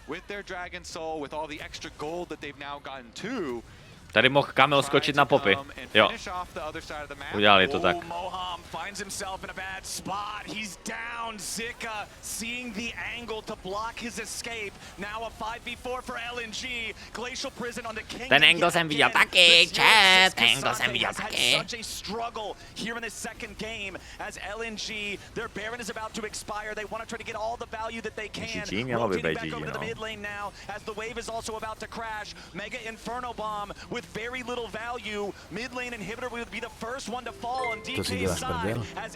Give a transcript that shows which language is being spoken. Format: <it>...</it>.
<en>with their Dragon Soul, with all the extra gold that they've now gotten too.</en> <cs>Tady mohl Kamil skočit na popy. Jo. Udělali to tak.</cs> <en>Moham finds himself in a bad spot. He's down. Zika seeing the angle to block his escape. Now a 5v4 for LNG. Glacial Prison on the King.</en> <cs>Ten angle jsem viděl taky, chat, ten angle jsem viděl taky.</cs> <en>Such a struggle here in the second game as LNG, their Baron is about to expire. They want to try to get all the value that they can. Rotating back over to the mid lane now as the wave is also about to crash. Mega Inferno Bomb with very little value. Mid lane inhibitor would be the first one to fall on DK's side as</en>